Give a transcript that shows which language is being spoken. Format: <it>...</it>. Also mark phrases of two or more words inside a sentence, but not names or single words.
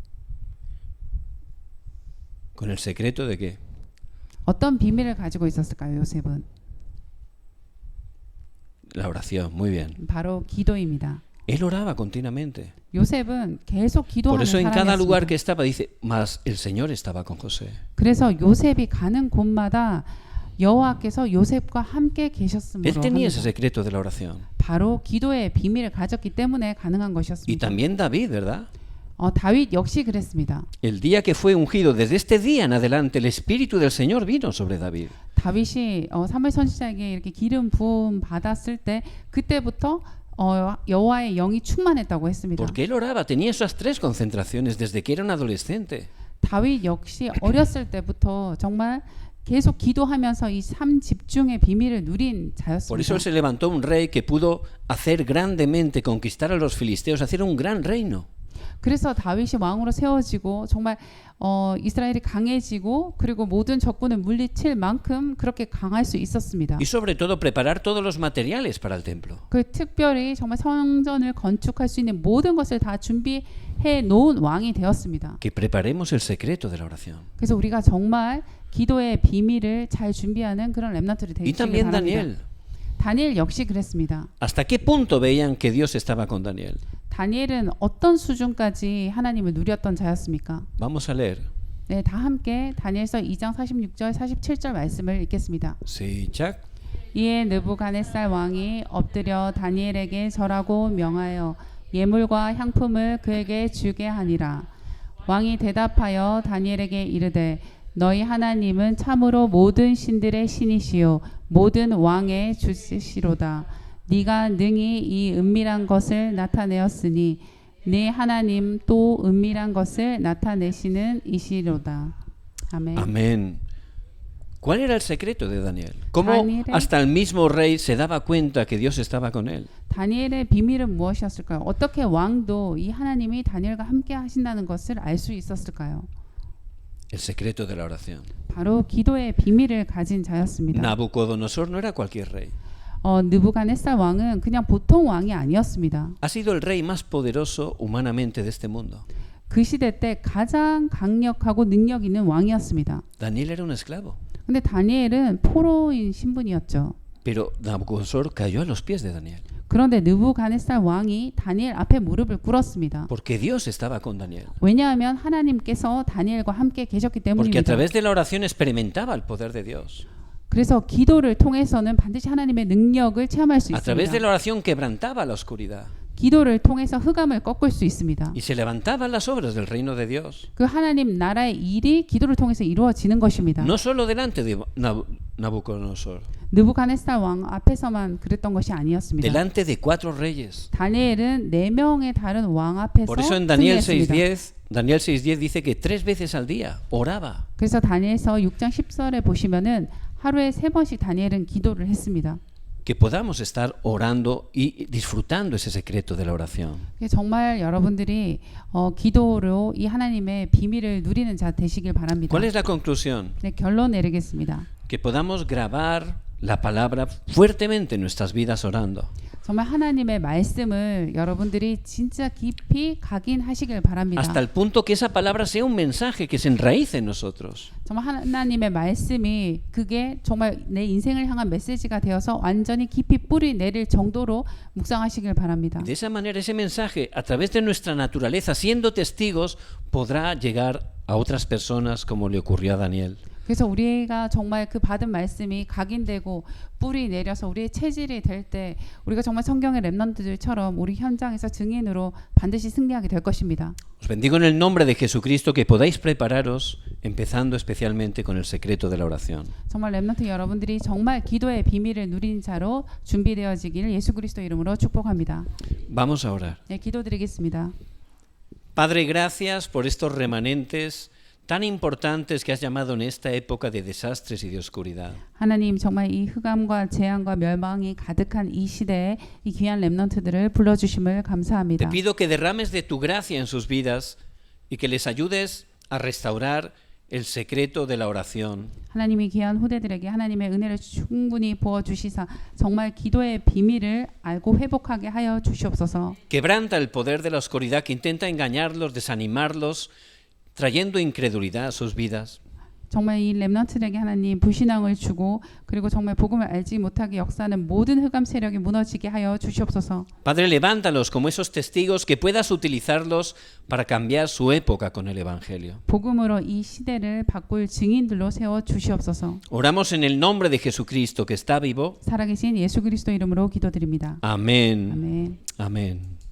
<es>¿Con el secreto de qué?</es> <ko>어떤 비밀을 가지고 있었을까요, 요셉은?</ko> <es>La oración, muy bien.</es> <ko>바로 기도입니다.</ko> <es>Él oraba continuamente.</es> <ko>요셉은 계속</ko> <es>Por</es> <ko>기도하는</ko> <es>eso en cada lugar que</es> <ko>사람이었습니다.</ko> <es>estaba dice, mas el Señor estaba con José.</es> <ko>그래서 요셉이 가는 곳마다 여호와께서 요셉과 함께</ko> <es>Él</es> <ko>계셨음으로</ko> <es>tenía ese</es> <ko>합니다.</ko> <es>secreto de la oración.</es> <ko>바로 기도의 비밀을 가졌기 때문에 가능한</ko> <es>Y</es> <ko>것이었습니다.</ko> <es>también David, ¿verdad?</es> <ko>다윗 역시 그랬습니다.</ko> <es>El día que fue ungido, desde este día en adelante, el Espíritu del Señor vino sobre David.</es> <ko>다윗이 사무엘 선지자에게 이렇게 기름 부음 받았을 때 그때부터 여호와의 영이 충만했다고 했습니다.</ko> <es>Porque él oraba, tenía esas tres concentraciones desde que era un adolescente.</es> <ko>다윗 역시 어렸을 때부터 정말 계속 기도하면서 이 삶 집중의 비밀을 누린</ko> <es>Por eso</es> <ko>자였습니다.</ko> <es>él se levantó un rey que pudo hacer grandemente, conquistar a los filisteos, hacer un gran reino.</es> <ko>그래서 다윗이 왕으로 세워지고 정말 이스라엘이 강해지고 그리고 모든 적군을 물리칠 만큼 그렇게 강할 수 있었습니다.</ko> <es>Y sobre todo preparar todos los materiales para el templo.</es> <ko>그 특별히 정말 성전을 건축할 수 있는 모든 것을 다 준비해 놓은 왕이 되었습니다.</ko> <es>Que preparemos el secreto de la oración.</es> <ko>그래서 우리가 정말 기도의 비밀을 잘 준비하는 그런 렘넌트를</ko> <es>Y</es> <ko>되시기</ko> <es>también</es> <ko>바랍니다.</ko> <es>Daniel.</es> <ko>다니엘 역시 그랬습니다.</ko> <es>¿Hasta qué punto veían que Dios estaba con Daniel?</es> <ko>다니엘은 어떤 수준까지 하나님을 누렸던 자였습니까?</ko> <es>Vamos a leer.</es> <ko>네, 다 함께 다니엘서 2장 46절 47절 말씀을 읽겠습니다.</ko> <es>Sí, Chuck.</es> <ko>이에 느부갓네살 왕이 엎드려 다니엘에게 절하고 명하여 예물과 향품을 그에게 주게 하니라. 왕이 대답하여 다니엘에게 이르되 너희 하나님은 참으로 모든 신들의 신이시요 모든 왕의 주시로다. 네가 능히 이 은밀한 것을 나타내었으니 네 하나님 또 은밀한 것을 나타내시는 이시로다. 아멘.</ko> <es>Amén. ¿Cuál era el secreto de Daniel? ¿Cómo Daniel- hasta el mismo rey se daba cuenta que Dios estaba con él?</es> <ko>다니엘의 비밀은 무엇이었을까요? 어떻게 왕도 이 하나님이 다니엘과 함께 하신다는 것을 알 수 있었을까요?</ko> <es>El secreto de la oración.</es> <ko>바로 기도의 비밀을 가진 자였습니다.</ko> <es>Nabucodonosor no era cualquier rey.</es> <ko>느부갓네살 왕은 그냥 보통 왕이 아니었습니다.</ko> <es>Ha sido el rey más poderoso humanamente de este mundo.</es> <ko>그 시대 때 가장 강력하고 능력 있는 왕이었습니다.</ko> <es>Daniel era un esclavo.</es> <ko>근데 다니엘은 포로인 신분이었죠.</ko> <es>Pero Nabucodonosor cayó a los pies de Daniel.</es> <ko>그런데 느부갓네살 왕이 다니엘 앞에 무릎을 꿇었습니다.</ko> <es>Porque Dios estaba con Daniel.</es> <ko>왜냐하면 하나님께서 다니엘과 함께 계셨기</ko> <es>Porque a</es> <ko>때문입니다.</ko> <es>través de la oración experimentaba el poder de Dios.</es> <ko>그래서 기도를 통해서는 반드시 하나님의 능력을 체험할 수</ko> <es>A través de</es> <ko>있습니다.</ko> <es>la oración quebrantaba la oscuridad.</es> <ko>기도를 통해서 흑암을 꺾을 수 있습니다.</ko> <es>Y se levantaban las obras del reino de Dios.</es> <ko>그 하나님 나라의 일이 기도를 통해서 이루어지는 것입니다.</ko> <es>No solo delante de Nabucodonosor,</es> <ko>느부갓네살 왕 앞에서만 그랬던 것이 아니었습니다.</ko> <es>delante de 4 reyes.</es> <ko>다니엘은 4명의 다른 왕 앞에서</ko> <es>Por eso en Daniel</es> <ko>승리했습니다.</ko> <es>6:10, Daniel 6:10 dice que 3 veces al día oraba.</es> <ko>그래서 다니엘서 6장 10절에 보시면은 하루에 3번씩 다니엘은 기도를 했습니다.</ko> <es>Que podamos estar orando y disfrutando ese secreto de la oración.</es> <ko>정말 여러분들이 기도로 이 하나님의 비밀을 누리는 자 되시길 바랍니다.</ko> <es>¿Cuál es la conclusión?</es> <ko>네, 결론 내리겠습니다.</ko> <es>Que podamos grabar la palabra fuertemente en nuestras vidas orando.</es> <ko>정말 하나님의 말씀을 여러분들이 진짜 깊이 각인하시길 바랍니다.</ko> <es>Hasta el punto que esa palabra sea un mensaje que se enraíce en nosotros.</es> <ko>정말 하나님의 말씀이 그게 정말 내 인생을 향한 메시지가 되어서 완전히 깊이 뿌리 내릴 정도로 묵상하시길 바랍니다.</ko> <es>De esa manera ese mensaje, a través de nuestra naturaleza, siendo testigos, podrá llegar a otras personas como le ocurrió a Daniel.</es> <ko>그래서 우리가 정말 그 받은 말씀이 각인되고 뿌리 내려서 우리의 체질이 될 때 우리가 정말 성경의 렘넌트들처럼 우리 현장에서 증인으로 반드시 승리하게 될 것입니다.</ko> <es>Os bendigo en el nombre de Jesucristo que podáis prepararos, empezando especialmente con el secreto de la oración.</es> <ko>정말 렘넌트 여러분들이 정말 기도의 비밀을 누린 자로 준비되어지기를 예수 그리스도 이름으로 축복합니다.</ko> <es>Vamos a orar.</es> <ko>네, 기도드리겠습니다.</ko> <es>Padre, gracias por estos remanentes tan importantes que has llamado en esta época de desastres y de oscuridad.</es> <ko>하나님 정말 이 흑암과 재앙과 멸망이 가득한 이 시대에 이 귀한 렘넌트들을 불러주심을 감사합니다.</ko> <es>Te pido que derrames de tu gracia en sus vidas y que les ayudes a restaurar el secreto de la oración.</es> <ko>하나님이 귀한 후대들에게 하나님의 은혜를 충분히 부어주시사 정말 기도의 비밀을 알고 회복하게 하여 주시옵소서.</ko> <es>Quebranta el poder de la oscuridad que intenta engañarlos, desanimarlos, trayendo incredulidad a sus vidas.</es> <ko>정말 이 렘넌트들에게 하나님 불신앙을 주고 그리고 정말 복음을 알지 못하게 역사하는 모든 흑암 세력이 무너지게 하여 주시옵소서.</ko> <es>Padre, levántalos como esos testigos que puedas utilizarlos para cambiar su época con el Evangelio.</es> <ko>복음으로 이 시대를 바꿀 증인들로 세워 주시옵소서.</ko> <es>Oramos en el nombre de Jesucristo que está vivo.</es> <ko>살아계신 예수 그리스도 이름으로 기도드립니다.</ko> <es>Amén.</es> <ko>아멘.</ko> <es>Amén.</es>